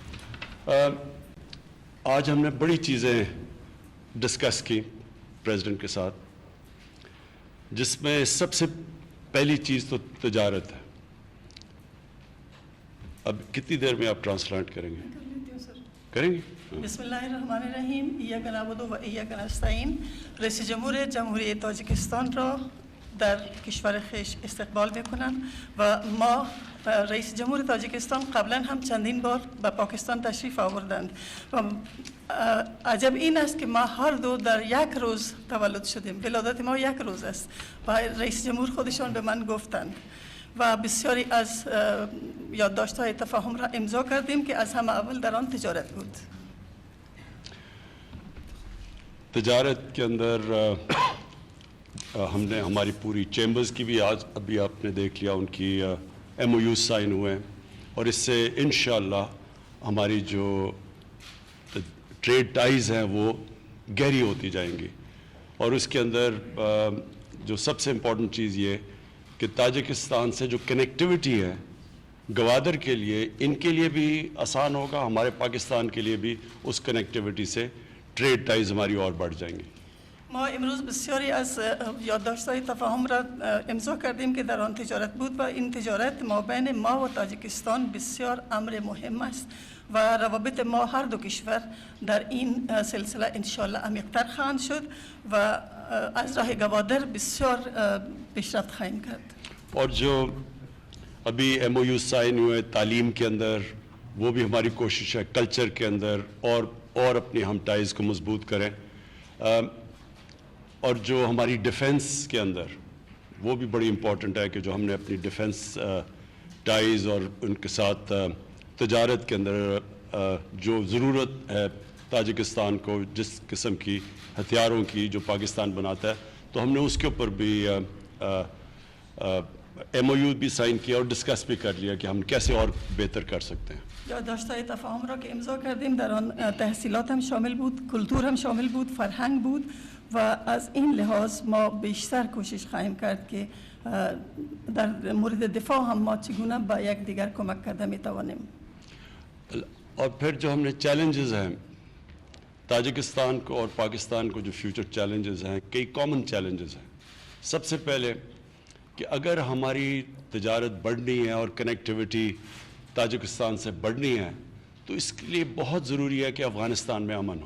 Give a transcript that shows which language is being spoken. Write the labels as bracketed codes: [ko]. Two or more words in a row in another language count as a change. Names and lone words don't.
[ur] آج ہم نے بڑی چیزیں ڈسکس کیں پریزیڈنٹ کے ساتھ، جس میں سب سے پہلی چیز تو تجارت ہے. اب کتنی دیر میں آپ ٹرانسلیٹ کریں گے? کریں گے? [ar] بسم الله الرحمن الرحيم۔ إياك نعبد وإياك نستعين. [fa] रئیس جمهور جمهوری تاجیکستان را در کشور خویش استقبال میکنم و ما رئیس جمهور تاجیکستان قبلا هم چندین بار به پاکستان تشریف آوردند و عجب این است که ما هر دو در یک روز تولد شدیم. ولادت ما یک روز است و رئیس جمهور خودشان به من گفتند و بسیاری از یادداشت‌های تفاهم را امضا کردیم که از همه اول در آن تجارت بود. [ur] تجارت کے اندر ہم نے ہماری پوری چیمبرز کی بھی آج ابھی آپ نے دیکھ لیا، ان کی [en] MOU sign [ur] ہوئے ہیں، اور اس سے انشاءاللہ ہماری جو [en] trade ties [ur] ہیں وہ گہری ہوتی جائیں گی۔ اور اس کے اندر جو سب سے امپورٹنٹ چیز یہ کہ تاجکستان سے جو کنیکٹیوٹی ہے گوادر کے لیے، ان کے لیے بھی آسان ہوگا، ہمارے پاکستان کے لیے بھی اس کنیکٹیوٹی سے [en] trade ties [ur] ہماری اور بڑھ جائیں گی۔ [fa] ما امروز بسیاری از یادداشت‌های تفاهم را امضا کردیم که در آن تجارت بود و این تجارت ما بین ما و تاجیکستان بسیار امر مهم است و روابط ما هر دو کشور در این سلسله انشالله عمیق‌تر خواهند شد و از راه گوادر بسیار پیشرفت خواهیم کرد۔ [ur] اور جو ابھی [en] MOU sign [ur] ہوئے تعلیم کے اندر، وہ بھی ہماری کوشش ہے کلچر کے اندر اور اپنی ہم ٹائز کو مضبوط کریں۔ اور جو ہماری ڈیفنس کے اندر، وہ بھی بڑی امپورٹنٹ ہے کہ جو ہم نے اپنی [en] defence ties [ur] اور ان کے ساتھ تجارت کے اندر جو ضرورت ہے تاجکستان کو جس قسم کی ہتھیاروں کی جو پاکستان بناتا ہے، تو ہم نے اس کے اوپر بھی [en] MOU [ur] بھی سائن کیا اور ڈسکس بھی کر لیا کہ ہم کیسے اور بہتر کر سکتے ہیں۔ [fa] یادداشت‌های تفاهم را که امضا کردیم در آن تحصیلات هم شامل بود، کلتور هم شامل بود، فرهنگ بود و از این لحاظ ما بیشتر کوشش خواهیم کرد که در مورد دفاع هم ما چگونه با یک دیگر کمک کرده میتوانیم۔ [ur] اور پھر جو ہم نے چیلنجز ہیں تاجکستان کو اور پاکستان کو، جو [en] future challenges [ur] ہیں، کئی [en] common challenges [ur] ہیں۔ سب سے پہلے کہ اگر ہماری تجارت بڑھنی ہے اور کنیکٹیوٹی تاجکستان سے بڑھنی ہے تو اس کے لیے بہت ضروری ہے کہ افغانستان میں امن ہو۔